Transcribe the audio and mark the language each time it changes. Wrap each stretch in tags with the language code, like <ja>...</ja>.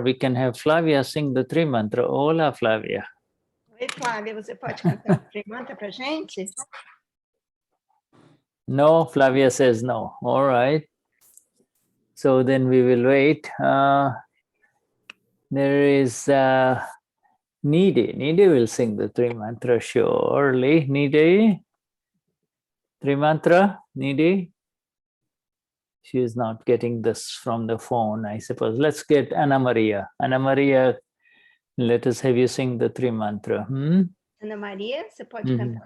<en>We can have Flavia sing the Tri Mantra.</en> <es>Hola, Flavia.</es> <pt>Oi, Flávia, você pode cantar o Tri Mantra pra gente?</pt> <en>No, Flavia says no. All right. So then we will wait. There is Nidhi. Nidhi will sing the Tri Mantra surely. Nidhi? Tri Mantra? Nidhi? She is not getting this from the phone, I suppose. Let's get Anna Maria. Anna Maria, let us have you sing the Tri Mantra.</en> <pt>Ana Maria, você pode cantar?</pt>